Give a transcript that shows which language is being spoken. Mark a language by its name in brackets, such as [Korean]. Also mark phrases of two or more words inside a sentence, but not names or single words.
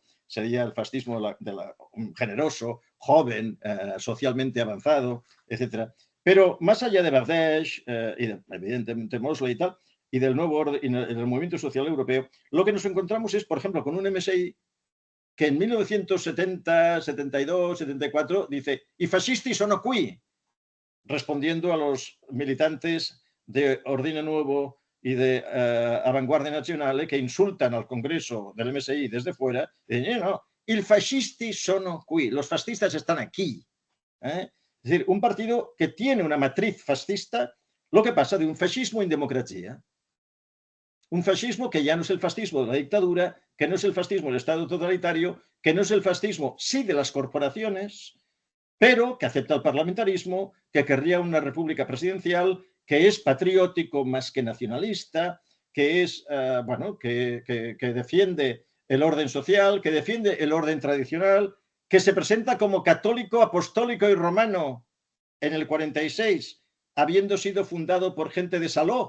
[Spanish] Sería el fascismo generoso, joven, socialmente avanzado, etc. Pero más allá de Bardèche y evidentemente Mosley y tal, y del nuevo orden, y del movimiento social europeo, lo que nos encontramos es, por ejemplo, con un MSI que en 1970, 72, 74 dice [Italian] «I fascisti sono qui», [Spanish] respondiendo a los militantes de Ordine Nuevo y de Avanguardia Nazionale que insultan al Congreso del MSI desde fuera, y dicen «No, [Italian] i fascisti sono qui», [Spanish] los fascistas están aquí. Es decir, un partido que tiene una matriz fascista, lo que pasa de un fascismo en democracia. Un fascismo que ya no es el fascismo de la dictadura, que no es el fascismo del Estado totalitario, que no es el fascismo, sí, de las corporaciones, pero que acepta el parlamentarismo, que querría una república presidencial, que es patriótico más que nacionalista, que es, que defiende el orden social, que defiende el orden tradicional, que se presenta como católico, apostólico y romano en el 46, habiendo sido fundado por gente de Saló.